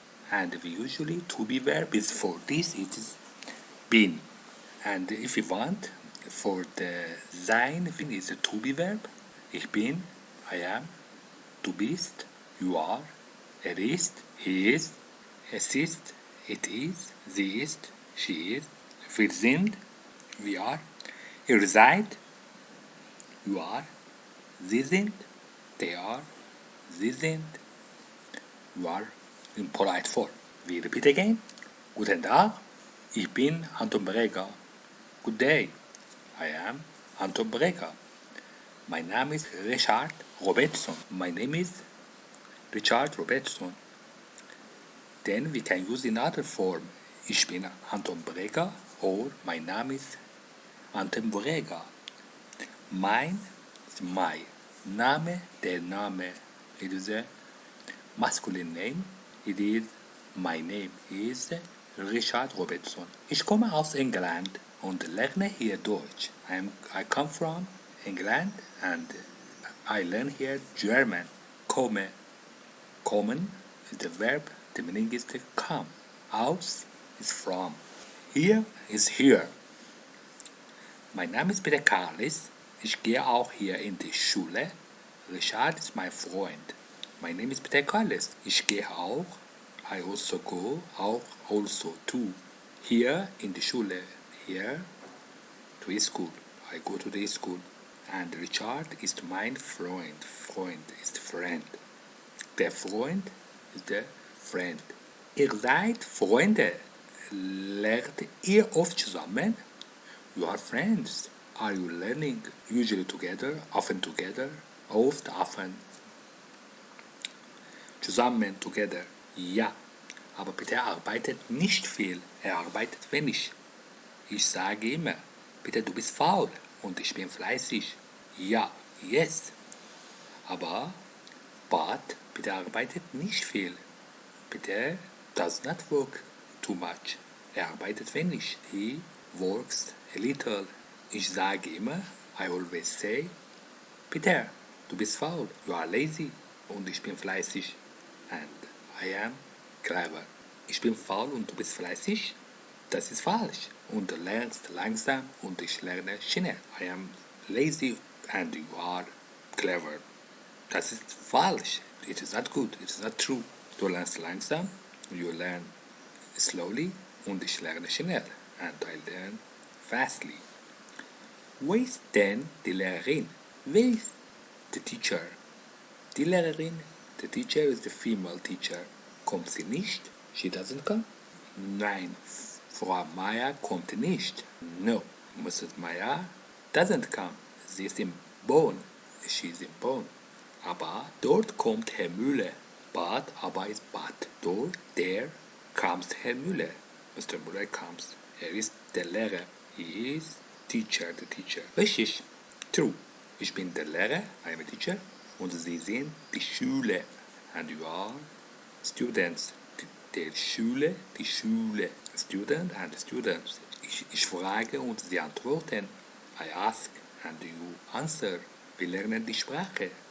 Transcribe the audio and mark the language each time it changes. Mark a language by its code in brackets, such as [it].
[en] And we usually to be verb is for this, it is bin. And if we want, for the sein is a to be verb. Ich bin, I am, du bist, you are, ist, he is, es ist, it is, sie ist, she is, wir sind, we are, ihr seid, you are, sie sind, they are, sie sind, you are, in polite form. We repeat again. [de] Guten Tag, ich bin Anton Breger. [en] Good day, I am Anton Breger. My name is Richard Robertson. My name is Richard Robertson. Then we can use another form. Ich bin Anton Breger or my name is Anton Breger. Mine is my. Name, der Name. It is a masculine name. It is my name is Richard Robertson. [de] Ich komme aus England und lerne hier Deutsch. [en] I come from England and I learn here German. Kommen is the verb. The meaning is to come. Aus is from. Here is here. [de] Mein Name ist Peter Carlis. Ich gehe auch hier in die Schule. Richard ist mein Freund. [en] My name is Peter Carlis. Ich gehe auch. I also go. Auch also to. Here in die Schule. Here to school. I go to the school. And Richard ist mein Freund. Freund ist friend. [de] Der Freund ist der friend. Ihr seid Freunde. Lernt ihr oft zusammen? You are friends. [en] Are you learning usually together, often together, oft, often? Zusammen, together. [de] Ja, aber Peter arbeitet nicht viel. Er arbeitet wenig. Ich sage immer, Peter, du bist faul und ich bin fleißig. Ja, yes. Aber Peter arbeitet nicht viel. [en] Peter does not work too much. Er arbeitet wenig. He works a little. Ich sage immer, I always say, Peter, du bist faul, you are lazy. Und ich bin fleißig. And I am clever. [de] Ich bin faul und du bist fleißig. Das ist falsch. Und du lernst langsam und ich lerne schnell. [en] I am lazy and you are clever. Das ist falsch. It is not good. It is not true. [de] Du lernst langsam, you learn slowly und ich lerne schnell. [en] And I learn fastly. Wo ist denn die Lehrerin? [de] Wer ist the teacher? [en] Die Lehrerin, the teacher is the female teacher. [de] Kommt sie nicht? She doesn't come? Nein, Frau Meier kommt nicht. [en] No, Mrs. Meier doesn't come. Sie ist in Bonn. She is in Bonn. [de] Aber dort kommt Herr Müller. [en] Aber ist but. Dort, there comes Herr Müller. Mr. Müller comes. [de] Er ist der Lehrer. [en] He is teacher, the teacher. [de] Richtig. True. Ich bin der Lehrer, I am a teacher. Und Sie sind die Schüler. [en] And you are students. Der Schule, die Schule. Student and students. Ich frage und Sie antworten. I ask and you answer. Wir lernen die Sprache.